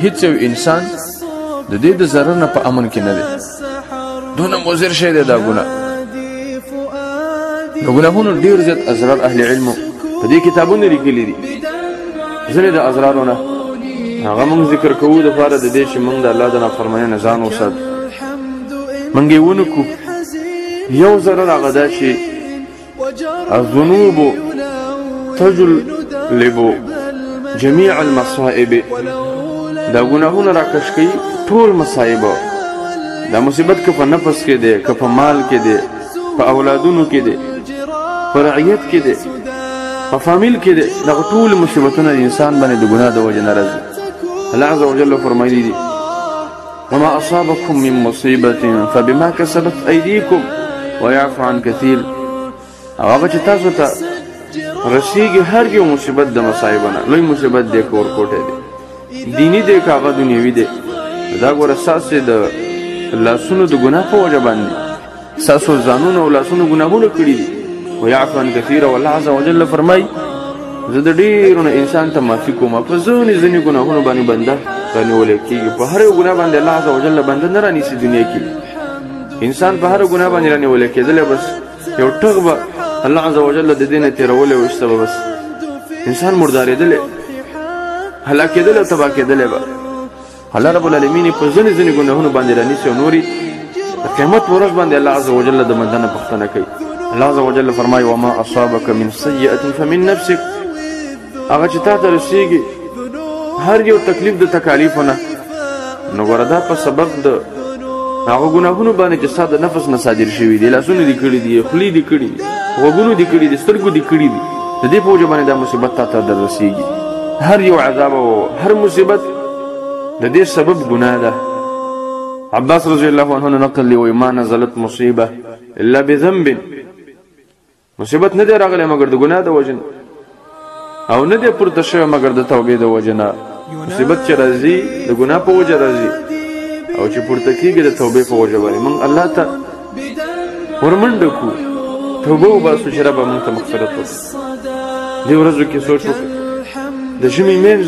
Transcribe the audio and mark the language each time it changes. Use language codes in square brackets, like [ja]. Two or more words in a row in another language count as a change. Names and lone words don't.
[ps] هیڅ یو انسان د دې د ضرر نه په امن کې نه دی دونه مضر شی دی دا ګناه د ګناهونو ډېر زیات اسرار اهل علمو په دې کتابونو لیکلي دي ځینې د اسرارونه هغه موږ ذکر کوو دپاره د دې چې موږ د الله د نافرمانۍ نه ځان وساتو موږ یې ونکو یو ضرر هغه دا چې الذنوب [ar] تجلب جميع المصائب [ps] دا ګناهونه راکش کوي ټول مصائب دا مصیبت که په نفس کې دی که په مال کې دی په اولادونو کې دی په رعیت کې دی په فامیل کې دی دغه ټول مصیبتونه د انسان باندې د ګناه د وجې نه راځي [ar] الله عز وجل [ps] فرمایلی دي [ar] وما اصابكم من مصیبة فبما کسبت ایدیکم ويعفو عن كثير [ps] هغه چې تاسو ته رسیږي هر یو مصیبت د مصایب نه لوی مصیبت دی کور کوټه دی دینی دی که هغه دنیوي دی دا ګوره ستاسې د لاسونو د ګناه په وجه باندې ستاسو ځانونو او لاسونو ګناهونه کړي دي [ar] ویعفو عن کثیر والله عز وجل [ps] فرمایي زه د ډېرو نه انسان ته معافي کوم په ځینې ګناهونو باندې بنده رانیولی کېږي په هر یو ګناه باندې [ar] الله عز وجل [ps] بنده نه رانیسي دنیا کې انسان په هر ګناه باندې رانیولی کېدلی بس یو ټغ به [ar] الله عز وجل [ps] د دې نه تېرولی وایسته به بس انسان مردارېدلی هلاکېدلی او تباه کېدلی به [ar] الله رب العالمین [ps] په ځینې ګناهونو باندې رانیسي او نورې د قیامت په ورځ باندې [ar] الله عز وجل [ps] د بنده نه پوښتنه کوي [ar] الله عز وجل [ps] فرمایي [ar] وما اصابك من سیئة فمن نفسك [ps] هغه چې تا ته رسېږي هر یو تکلیف د تکالیفو نه نو ګوره دا په سبب د هغه ګناهونو باندې چې ستا د نفس نه صادر شوي دي لاسونه دي کړي دي خولې دي کړي دي غوږونو دي کړي دي سترګو دي کړي دي د دې په وجه باندې دا مصیبت تا ته در رسېږي هر یو عذاب او هر مصیبت د دې سبب ګناه ده عباس [ar] رضی الله عنه [ps] نقل لی وایي [ar] ما نزلت مصیبه الا بذنب [ps] مصیبت نه دی راغلی مګر د ګناه د وجې او نه دی پورته شوی مګر د توبې د وجې نه مصیبت چې راځي د ګناه په وجه راځي او چې پورته کېږي د توبې په وجه باندې موږ الله ته ورمنډه کړو توبه وباسو چې ربه موږ ته مغفرت وکړي دې ورځو کې سوچ وکړه د ژمي میاشت